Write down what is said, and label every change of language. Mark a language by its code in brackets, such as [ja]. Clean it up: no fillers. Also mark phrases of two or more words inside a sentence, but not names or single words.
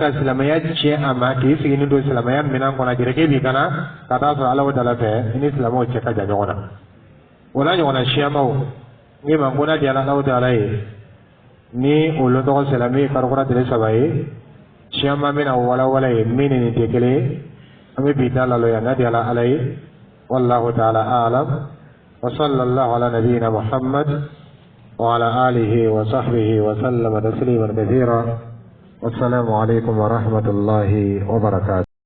[bm] silamɛya tiɲɛ a ma k'i sigi ni don silamɛya minɛn kɔnɔ jereke b'i kana ka taa sɔrɔ Alahu Taala fɛ i ni silamɛw cɛ ka jan ɲɔgɔn na o n'a ɲɔgɔnna siyamaw n ma ko n'a diyara Alahu Taala ye ni olu tɔgɔ sera min ye karikura tile 3 ye siyama bɛna walawala ye min ni nin tɛ kelen ye an bɛ bi ta laloya n'a diyara Ala ye [ar] والله تعالى أعلم وصلى الله على نبينا محمد وعلى آله وصحبه وسلم تسليما كثيرا والسلام عليكم ورحمة الله وبركاته.